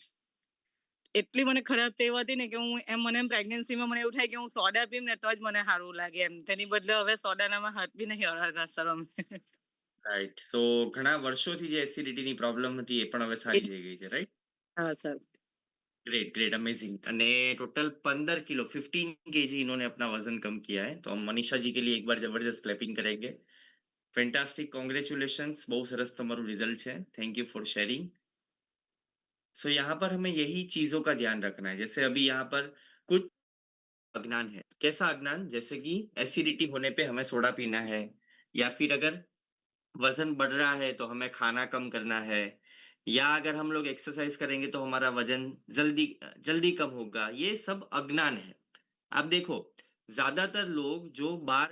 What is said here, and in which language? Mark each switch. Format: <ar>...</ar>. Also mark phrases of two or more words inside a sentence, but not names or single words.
<gu>એટલી મને ખરાબ ટેવ હતી ને કે હું મને પ્રેગ્નન્સીમાં મને એવું થાય કે હું સોડા પીમ ને તો જ મને સારું લાગે એમ. તેની બદલે હવે સોડાનામાં હાથ બી નહીં અડાડતા સર અમે. રાઈટ. સો ઘણા વર્ષોથી જે એસિડિટીની પ્રોબ્લેમ હતી એ પણ હવે સારી થઈ ગઈ છે, રાઈટ? હા સર.</gu> <en>great great amazing</en> <hi>અને टोटल 15 किलो 15 केजी इन्होंने अपना वजन कम किया है तो हम मनीषा जी के लिए एक बार जबरदस्त क्लैपिंग करेंगे</hi> <en>fantastic congratulations</en> <hi>बहुत सरस</hi> <gu>તમારું રિઝલ્ટ છે</gu> <en>thank you for sharing</en> <hi>सो यहाँ पर हमें यही चीजों का ध्यान रखना है जैसे अभी यहाँ पर कुछ अज्ञान है कैसा अज्ञान जैसे कि एसिडिटी होने पे हमें सोडा पीना है या फिर अगर वजन बढ़ रहा है तो हमें खाना कम करना है या अगर हम लोग एक्सरसाइज करेंगे तो हमारा वजन जल्दी जल्दी कम होगा ये सब अज्ञान है आप देखो ज्यादातर लोग जो बार</hi>